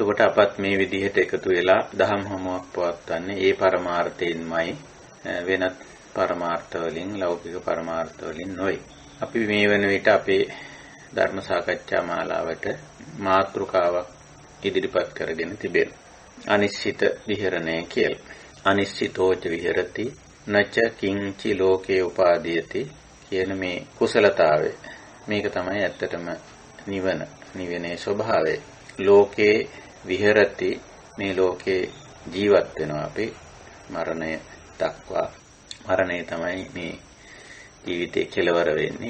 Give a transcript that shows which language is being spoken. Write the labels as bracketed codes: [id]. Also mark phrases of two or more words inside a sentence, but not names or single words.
[si] එතකොට අපත් මේ විදිහට එකතු වෙලා දහම් හමුවක් පවත්වන්නේ ඒ පරමාර්ථයෙන්මයි වෙනත් පරමාර්ථ වලින් ලෞකික පරමාර්ථ වලින් නොවේ. අපි මේ වන විට අපේ ධර්ම සාකච්ඡා මාලාවට මාතෘකාවක් ඉදිරිපත් කරගෙන තිබෙනවා. අනිශ්චිත විහරණය කියලා. [pi] අනිශ්චිතෝච විහෙරති නච කිංචි ලෝකේ උපාදීයති [si] කියන මේ කුසලතාවය. මේක තමයි ඇත්තටම නිවනේ ස්වභාවය. [pi] ලෝකේ විහෙරති [si] මේ ලෝකේ ජීවත් වෙනවා අපි මරණය දක්වා. මරණය තමයි මේ ජීවිතේ කෙලවර වෙන්නේ.